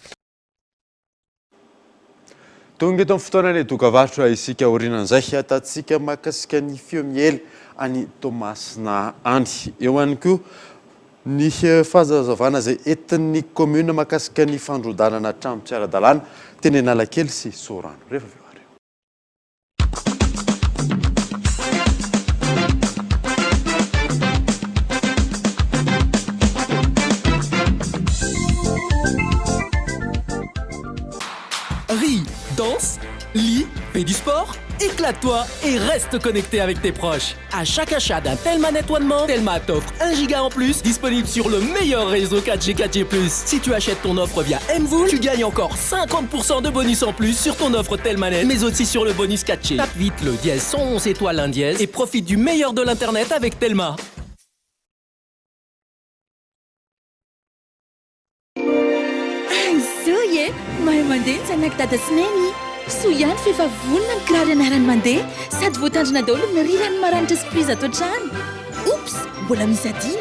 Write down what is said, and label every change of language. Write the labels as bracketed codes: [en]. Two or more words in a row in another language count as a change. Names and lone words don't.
[mg] Tonga eto amin'ny fotoanany dokavarotra isika orinan'izay atatsika mahakasika ny feo miely any Tomasina any. Eo ihany koa ny fahazavana izay entin'ny commune mahakasika ny fandrodanana trano tsy ara-dalàna teny Analakely sy Sorano. Rehefa avy eo ary. [fr] Ris, danse, lis, fais du sport, éclate-toi et reste connecté avec tes proches. À chaque achat d'un Telma Net One Month, Telma t'offre 1 giga en plus, disponible sur le meilleur réseau 4G 4G+. Si tu achètes ton offre via Mvoul, tu gagnes encore 50% de bonus en plus sur ton offre Telma Net, mais aussi sur le bonus 4G. Tape vite le dièse 111 étoiles 1 dièse et profite du meilleur de l'internet avec Telma. [mg] Zoye, mahay mandeha ny tsanako dada Sineny. Soa ihany fefa vonona ny kiraro ianarany mandeha sady voatandrina daholo ny rirany maranitra sy prizy ato an-trano. Oops, mbola misy adino.